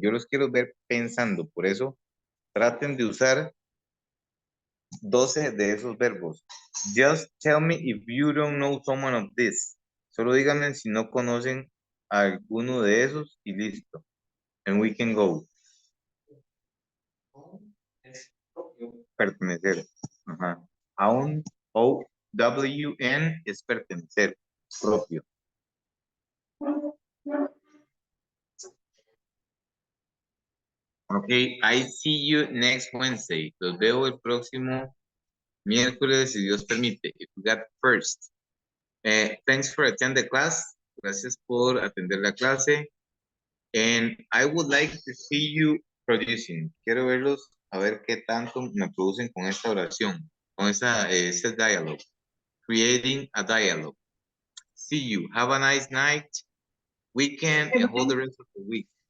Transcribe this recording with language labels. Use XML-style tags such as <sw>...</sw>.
<es>Yo los quiero ver pensando. Por eso, traten de usar 12 de esos verbos.</es> <en>Just tell me if you don't know someone of this.</en> <es>Solo díganme si no conocen a alguno de esos y listo.</es> <en>And we can go.</en> <es>Pertenecer. Ajá. Aún, O-W-N es pertenecer, propio.</es> <en>Ok, I see you next Wednesday.</en> <es>Los veo el próximo miércoles, si Dios permite.</es> <en>If you got first. Thanks for attending the class.</en> <es>Gracias por atender la clase.</es> <en>And I would like to see you producing.</en> <es>Quiero verlos, a ver qué tanto me producen con esta oración, con este dialogue.</es> <en>Creating a dialogue. See you. Have a nice night, weekend, and hold the rest of the week.</en>